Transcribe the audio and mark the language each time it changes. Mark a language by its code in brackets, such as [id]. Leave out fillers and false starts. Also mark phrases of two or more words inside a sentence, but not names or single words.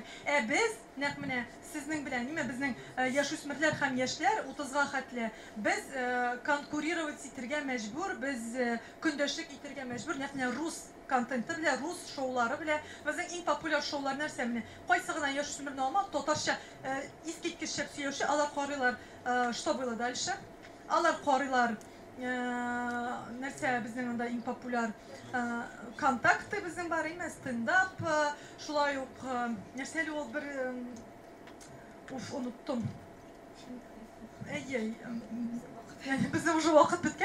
[tt] Без нәкъ менә сезнең белән, безнең яшүсмерләр һәм яшьләр 30-га хәтле без конкурировать итәргә мәҗбүр, без көндәшлек итәргә мәҗбүр, нәкъ рус контенты белән, рус шоулары белән. Безнең иң популяр шоулар нәрсә менә? Кайсы гына яшүсмерне алма, татарча искиткеч сөйләүче, алар карыйлар, [ru] что было дальше? [tt] Алар карыйлар нәрсә безнең анда иң популяр контакты безнең бар, стендап, шулай ук нәрсәле ул бер оныттым. Безнең уже вакыт беткән.